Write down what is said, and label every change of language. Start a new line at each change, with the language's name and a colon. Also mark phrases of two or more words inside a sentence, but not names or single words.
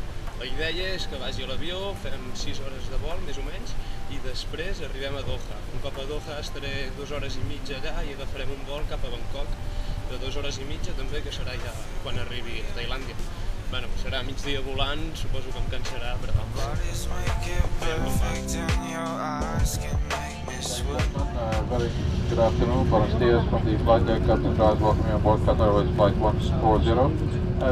Catalan: La idea és que vagi a l'avió, fem 6 hores de vol, més o menys, i després arribem a Doha. Un cop a Doha estaré 2 hores i mitja allà i agafarem un vol cap a Bangkok de 2 hores i mitja també, que serà ja quan arribi a Tailàndia. Serà migdia volant, suposo que em cansarà, però...
English: Very good afternoon.
Spanish: Buenos dias
English: from the flight deck. Captain Drives welcome you on board Qatar Airways Flight 140.